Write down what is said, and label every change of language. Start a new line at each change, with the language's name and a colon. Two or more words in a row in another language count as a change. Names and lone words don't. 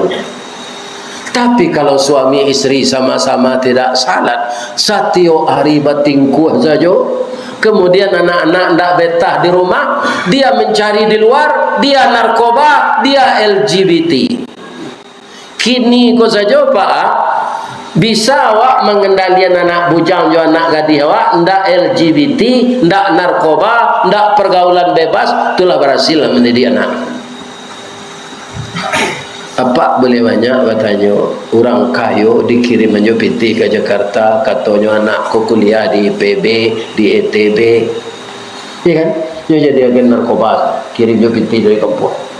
Indonesian: Tapi kalau suami istri sama-sama tidak salat, setiap hari batingkuh saja, kemudian anak-anak tidak betah di rumah, dia mencari di luar, dia narkoba, dia LGBT.
Minangkabau: Kini kau saja Pak, bisa awak mengendalikan anak bujang jo anak gadis awak, ndak LGBT, ndak narkoba, ndak pergaulan bebas, itulah berhasil mendidik anak.
Indonesian: Apa boleh banyak katanya orang kayo dikirim aja PT ke Jakarta, katanya anak ko kuliah di IPB, di ETB, iya kan? Dia jadi agen narkoba, kirim aja PT dari kampung.